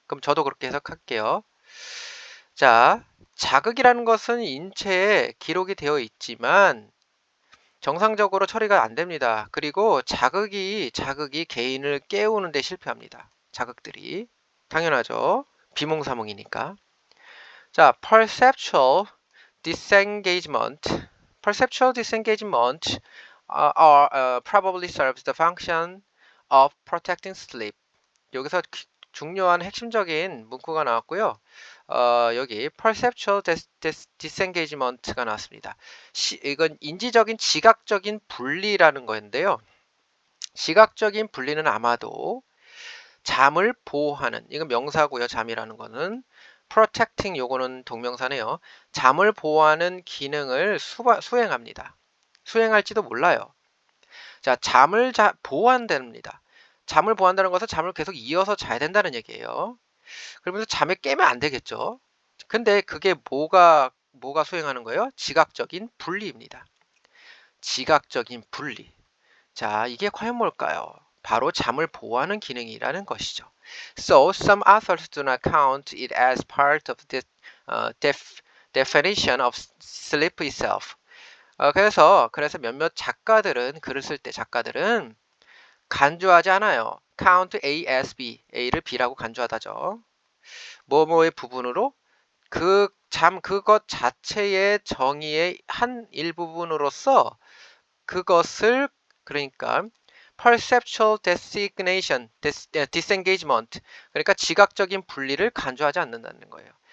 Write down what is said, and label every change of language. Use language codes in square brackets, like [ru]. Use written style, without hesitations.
[ko] 그럼 저도 그렇게 해석할게요. 자, 자극이라는 것은 인체에 기록이 되어 있지만 정상적으로 처리가 안 됩니다. 그리고 자극이 개인을 깨우는 데 실패합니다. 자극들이. 당연하죠. 비몽사몽이니까. 자, [en] Perceptual disengagement probably serves the function of protecting sleep. [ko] 여기서 중요한 핵심적인 문구가 나왔고요. 여기 [en] perceptual disengagement [ko] 가 나왔습니다. 이건 인지적인 지각적인 분리라는 거인데요. 시각적인 분리는 아마도 잠을 보호하는, 이건 명사고요. 잠이라는 거는 [en] protecting, [ko] 요거는 동명사네요. 잠을 보호하는 기능을 수행합니다. 수행할지도 몰라요. 자, 잠을 보호한답니다. 잠을 보호한다는 것은 잠을 계속 이어서 자야 된다는 얘기예요. 그러면서 잠에 깨면 안 되겠죠. 근데 그게 뭐가 수행하는 거예요? 지각적인 분리입니다. 지각적인 분리. 자, 이게 과연 뭘까요? 바로 잠을 보호하는 기능이라는 것이죠. [en] So, some authors do not count it as part of the definition of sleep itself. [ko] 그래서 몇몇 작가들은, 글을 쓸 때 작가들은 간주하지 않아요. [en] count A as B, [ko] A를 B라고 간주하다죠. 뭐뭐의 부분으로 그것 자체의 정의의 한 일부분으로서 그것을, 그러니까 [en] perceptual disengagement, [ko] 그러니까 지각적인 분리를 간주하지 않는다는 거예요.